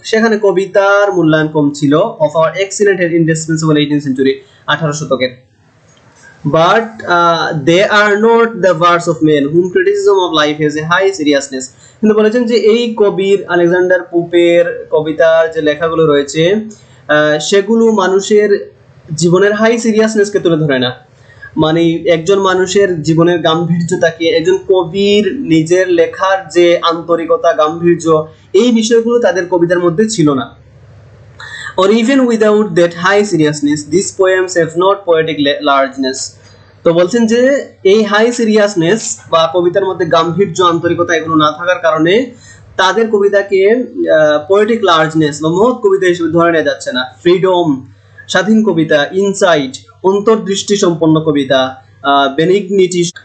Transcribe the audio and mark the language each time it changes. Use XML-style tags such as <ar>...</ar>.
<bn>সেখানে কবিতার মূল্যায়ন কম ছিল।</bn> <en>of our excellent and indispensable 18th century,</en> <bn>18 শতকের।</bn> <en>But they are not the words of men whom criticism of life has a high seriousness.</en> <bn>কিন্তু বলেছেন যে এই কবির আলেকজান্ডার পুপের কবিতার যে লেখাগুলো রয়েছে সেগুলো মানুষের জীবনের হাই সিরিয়াসনেসকে তুলে ধরে না। মানে একজন মানুষের জীবনের গাম্ভীর্যতাকে, একজন কবির নিজের লেখার যে আন্তরিকতা, গাম্ভীর্য, এই বিষয়গুলো তাদের কবিতার মধ্যে ছিল না।</bn> <en>Or even without that high seriousness, these poems have not poetic largeness.</en> <bn>তো বলছেন যে এই হাই সিরিয়াসনেস বা কবিতার মধ্যে গাম্ভীর্য, আন্তরিকতা এগুলো না থাকার কারণে তাদের কবিতাকে পোয়েটিক লার্জনেস বা মহৎ কবিতা হিসেবে ধরে নেওয়া যাচ্ছে না। ফ্রিডম, স্বাধীন কবিতা, ইনসাইট, অন্তর্দৃষ্টি সম্পন্ন কবিতা, বেনিগনিটি,</bn>